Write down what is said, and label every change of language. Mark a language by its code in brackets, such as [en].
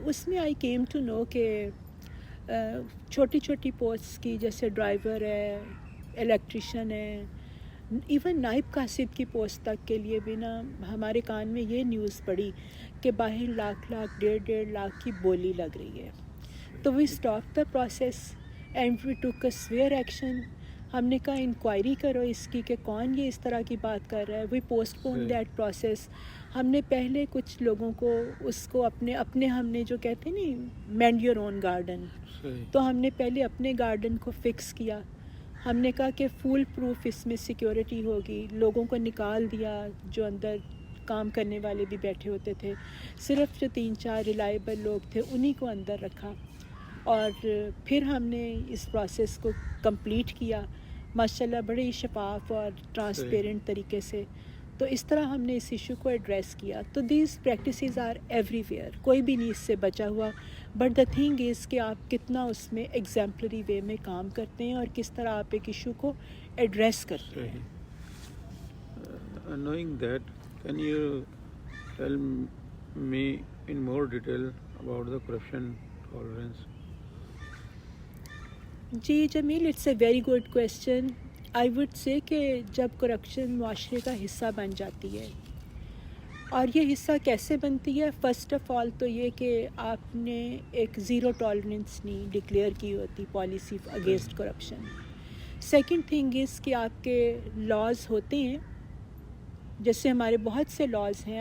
[ur] اس میں [en] I came to know [ur] کہ چھوٹی چھوٹی پوسٹ کی جیسے ڈرائیور ہے، الیکٹریشین ہے، ایون نائب کاسب کی پوسٹ تک کے لیے بھی نا ہمارے کان میں یہ نیوز پڑی کہ باہر لاکھ 1.5 لاکھ کی بولی لگ رہی ہے. [en] تو we stop the process and we took a severe action. [ur] ہم نے کہا انکوائری کرو اس کی کہ کون یہ اس طرح کی بات کر رہا ہے. [en] We postpone that process. [ur] ہم نے پہلے کچھ لوگوں کو اس کو اپنے ہم نے جو کہتے ہیں نا [en] mend your own garden, [ur] تو ہم نے پہلے اپنے گارڈن کو فکس کیا. ہم نے کہا کہ فول پروف اس میں سیکیورٹی ہوگی. لوگوں کو نکال دیا جو اندر کام کرنے والے بھی بیٹھے ہوتے تھے، صرف جو 3-4 ریلائبل لوگ تھے انہی کو اندر رکھا، اور پھر ہم نے اس پروسیس کو کمپلیٹ کیا ماشاءاللہ بڑے ہی شفاف اور ٹرانسپیرنٹ طریقے سے. تو اس طرح ہم نے اس ایشو کو ایڈریس کیا. تو [en] these practices are everywhere, [ur] کوئی بھی نہیں اس سے بچا ہوا. [en] but the thing is [ur] کہ آپ کتنا اس میں ایگزامپلری وے میں کام کرتے ہیں اور کس طرح آپ ایک ایشو کو ایڈریس کرتے ہیں. [en] Knowing that, can you tell me in more detail about the corruption tolerance? [ur] جی Jamil, [en] It's a very good question. I would say [ur] کہ جب کرپشن معاشرے کا حصہ بن جاتی ہے، اور یہ حصہ کیسے بنتی ہے؟ فرسٹ آف آل تو یہ کہ آپ نے ایک زیرو ٹالرنس نہیں ڈکلیئر کی ہوتی policy against corruption. [en] second thing is [ur] کہ آپ کے لاز ہوتے ہیں، جیسے ہمارے بہت سے لاز ہیں.